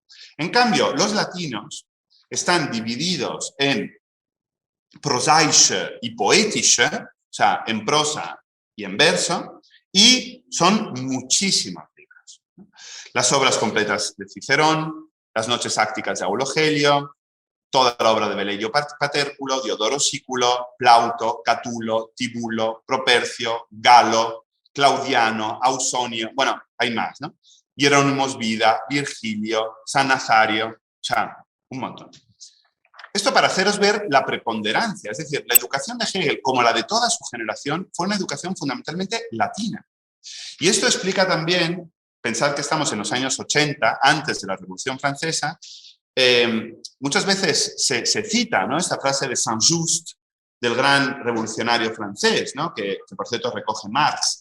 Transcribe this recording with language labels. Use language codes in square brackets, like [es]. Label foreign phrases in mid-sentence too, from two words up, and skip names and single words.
[es] En cambio, los latinos están divididos en prosaische y poetische, o sea, en prosa y en verso, y son muchísimos libros. Las obras completas de Cicerón, las noches ácticas de Aulo Gelio, toda la obra de Velleio Paterculo, Diodoro Sículo, Plauto, Catulo, Tibulo, Propercio, Galo, Claudiano, Ausonio, bueno, hay más, ¿no? Hierónimos Vida, Virgilio, San Nazario, o sea, un montón. Esto para haceros ver la preponderancia, es decir, la educación de Hegel, como la de toda su generación, fue una educación fundamentalmente latina. Y esto explica también, pensad que estamos en los años 80, antes de la Revolución Francesa, muchas veces se cita, ¿no?, esta frase de Saint-Just, del gran revolucionario francés, ¿no?, que por cierto recoge Marx.